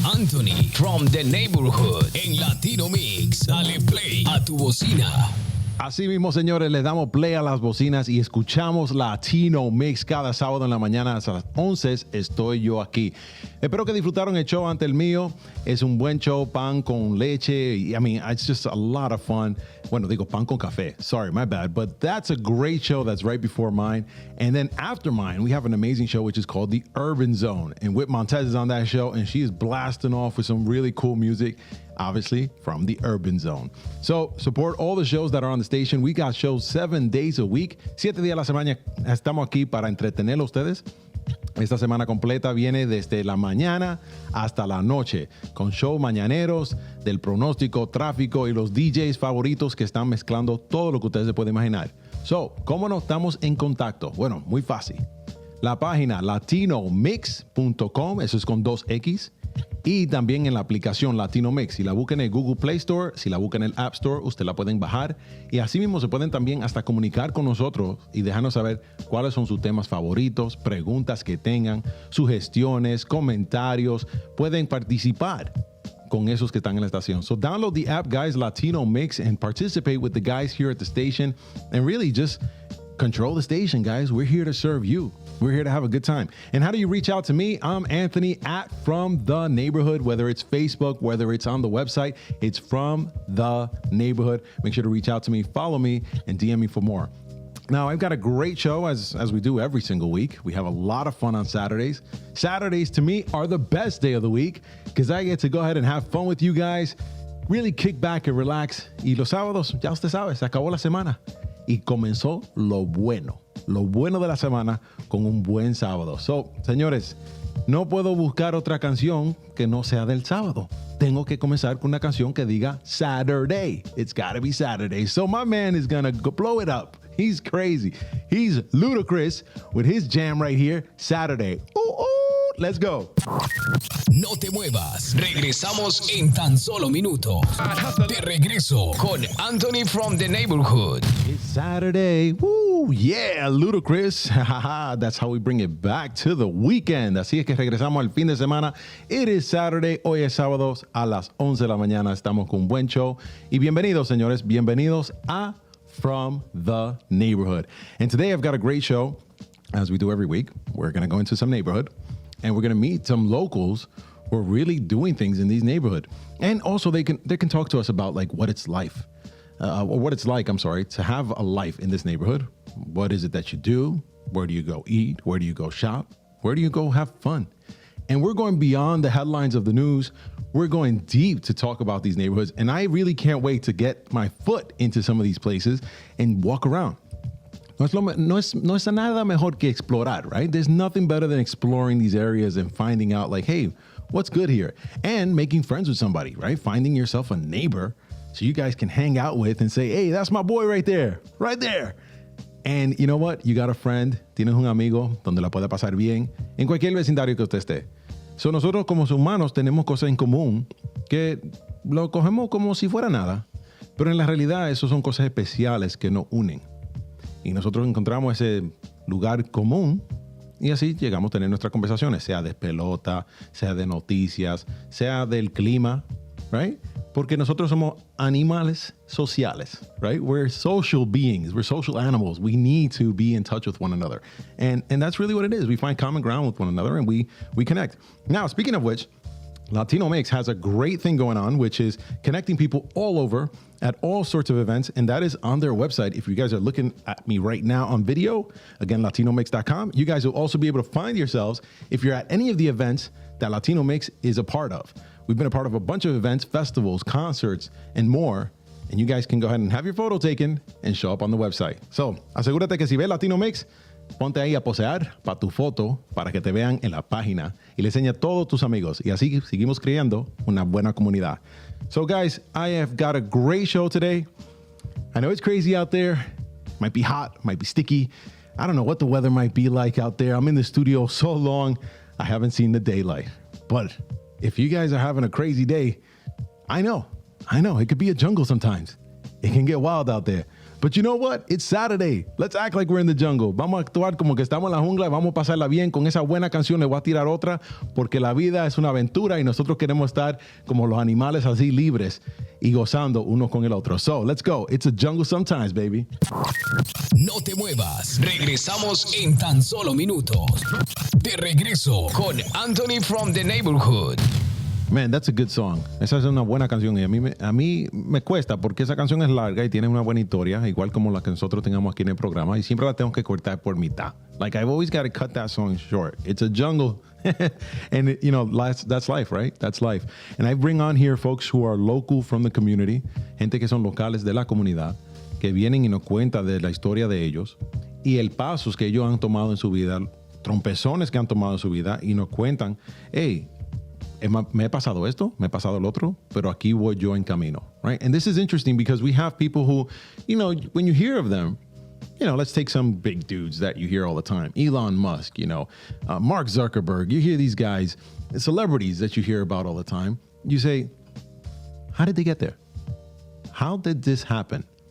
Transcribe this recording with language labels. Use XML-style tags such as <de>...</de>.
<en>Anthony from the Neighborhood en Latino Mixx.</en> <es>Dale play a tu bocina. Así mismo, señores, le damos play a las bocinas y escuchamos Latino Mixx cada sábado en la mañana hasta las 11. Estoy yo aquí. Espero que disfrutaron el show ante el mío. Es un buen show, pan con leche.</es> <en>I mean, it's just a lot of fun.</en> <es>Bueno, digo pan con café.</es> <en>Sorry, my bad. But that's a great show that's right before mine. And then after mine, we have an amazing show which is called The Urban Zone. And Whit Montez is on that show, and she is blasting off with some really cool music. Obviously, from the Urban Zone. So, support all the shows that are on the station. We got shows 7 days a week.</en> <es>7 días a la semana estamos aquí para entretenerlos ustedes. Esta semana completa viene desde la mañana hasta la noche, con shows mañaneros, del pronóstico, tráfico y los DJs favoritos que están mezclando todo lo que ustedes se pueden imaginar. So, ¿cómo nos estamos en contacto? Bueno, muy fácil. La página latinomix.com, eso es con 2X. Y también en la aplicación Latino Mixx. Si la buscan en el Google Play Store, si la buscan en el App Store, usted la pueden bajar. Y así mismo se pueden también hasta comunicar con nosotros y dejarnos saber cuáles son sus temas favoritos, preguntas que tengan, sugestiones, comentarios. Pueden participar con esos que están en la estación.</es> <en>So download the app, guys, Latino Mixx, and participate with the guys here at the station. And really just control the station, guys. We're here to serve you. We're here to have a good time. And how do you reach out to me? I'm Anthony at From The Neighborhood, whether it's Facebook, whether it's on the website, it's From The Neighborhood. Make sure to reach out to me, follow me, and DM me for more. Now, I've got a great show as we do every single week. We have a lot of fun on Saturdays. Saturdays, to me, are the best day of the week because I get to go ahead and have fun with you guys, really kick back and relax.</en> <es>Y los sábados, ya usted sabe, se acabó la semana. Y comenzó lo bueno de la semana con un buen sábado. So, señores, no puedo buscar otra canción que no sea del sábado. Tengo que comenzar con una canción que diga Saturday.</es> <en>It's gotta be Saturday. So my man is gonna blow it up. He's crazy. He's ludicrous with his jam right here, Saturday. Ooh, let's go.</en> <es>No te muevas. Regresamos en tan solo minutos. De regreso con Anthony from the Neighborhood.</es> <en>It's Saturday. Woo, yeah, ludicrous. That's how we bring it back to the weekend.</en> <es>Así es que regresamos al fin de semana.</es> <en>It is Saturday.</en> <es>Hoy es sábado a las 11 de la mañana. Estamos con un buen show. Y bienvenidos, señores. Bienvenidos a From the Neighborhood.</es> <en>And today I've got a great show. As we do every week, we're going to go into some neighborhood. And we're going to meet some locals who are really doing things in these neighborhood. And also they can talk to us about like what it's like, to have a life in this neighborhood. What is it that you do? Where do you go eat? Where do you go shop? Where do you go have fun? And we're going beyond the headlines of the news. We're going deep to talk about these neighborhoods. And I really can't wait to get my foot into some of these places and walk around.</en> <es>No es nada mejor que explorar, right?</es> <en>There's nothing better than exploring these areas and finding out like, hey, what's good here? And making friends with somebody, right? Finding yourself a neighbor so you guys can hang out with and say, hey, that's my boy right there. And you know what? You got a friend,</en> <es>tienes un amigo donde la puede pasar bien en cualquier vecindario que usted esté. So nosotros como humanos tenemos cosas en común que lo cogemos como si fuera nada. Pero en la realidad eso son cosas especiales que nos unen. Y nosotros encontramos ese lugar común y así llegamos a tener nuestras conversaciones, sea de pelota, sea de noticias, sea del clima, right? Porque nosotros somos animales sociales, right?</es> <en>We're social beings. We're social animals. We need to be in touch with one another. And that's really what it is. We find common ground with one another and we connect. Now, speaking of which, Latino Mixx has a great thing going on, which is connecting people all over at all sorts of events, and that is on their website. If you guys are looking at me right now on video, again, latinomix.com, you guys will also be able to find yourselves if you're at any of the events that Latino Mixx is a part of. We've been a part of a bunch of events, festivals, concerts, and more, and you guys can go ahead and have your photo taken and show up on the website.</en> <es>So, asegúrate que si ves Latino Mixx, ponte ahí a posear para tu foto, para que te vean en la página y le enseña a todos tus amigos. Y así seguimos creando una buena comunidad.</es> <en>So guys, I have got a great show today. I know it's crazy out there. Might be hot, might be sticky. I don't know what the weather might be like out there. I'm in the studio so long, I haven't seen the daylight. But if you guys are having a crazy day, I know. I know, it could be a jungle sometimes. It can get wild out there. But you know what? It's Saturday. Let's act like we're in the jungle.</en> <es>Vamos a actuar como que estamos en la jungla y vamos a pasarla bien con esa buena canción. Le voy a tirar otra porque la vida es una aventura y nosotros queremos estar como los animales así libres y gozando uno con el otro.</es> <en>So, let's go. It's a jungle sometimes, baby.</en> <es>No te muevas. Regresamos en tan solo minutos. De regreso con Anthony from the Neighborhood.</es> <en>Man, that's a good song.</en> <es>Esa es una buena canción y a mí me cuesta porque esa canción es larga y tiene una buena historia, igual como la que nosotros tengamos aquí en el programa y siempre la tengo que cortar por mitad.</es> <en>Like I've always got to cut that song short. It's a jungle. And you know, that's life, right? That's life. And I bring on here folks who are local from the community,</en> <es>gente que son locales de la comunidad, que vienen y nos cuentan de la historia de ellos y el pasos que ellos han tomado en su vida, trompezones que han tomado en su vida y nos cuentan, hey, me he pasado esto, me he pasado el otro, pero aquí voy yo en camino, right?</es> <en>And this is interesting because we have people who, you know, when you hear of them, you know, let's take some big dudes that you hear all the time. Elon Musk, you know, Mark Zuckerberg. You hear these guys, celebrities that you hear about all the time. You say, how did they get there? How did this happen?</en>